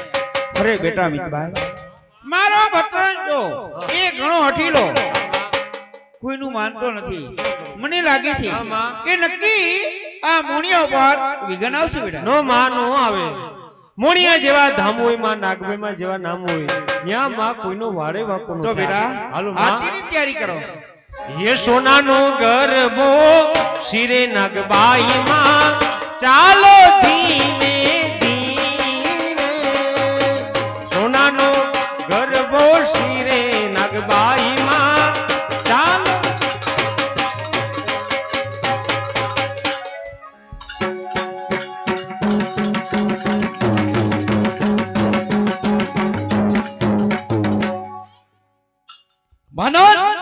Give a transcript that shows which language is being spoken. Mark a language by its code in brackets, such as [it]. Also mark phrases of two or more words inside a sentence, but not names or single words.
[gu] અરે બેટા મિતભાઈ, મારો ભત્રજો એ ઘણો હઠીલો, કોઈનું માનતો નથી. મને લાગે છે કે નક્કી આ મોણિયા ઉપર વિઘન આવશે બેટા. નો માં નો આવે. મોણિયા જેવા ધામ હોય માં, નાગભાઈમાં જેવા નામ હોય, ત્યાં માં કોઈનો વારે વાકો નો તો બેટા હાલો માં, આરતીની તૈયારી કરો. યે સોનાનો ગરબો શિરે નાગબાઈ માં, ચાલો ધીમે ધીમે. સોનાનો ગરબો શિરે નાગબાઈ માં, चालो. માનવ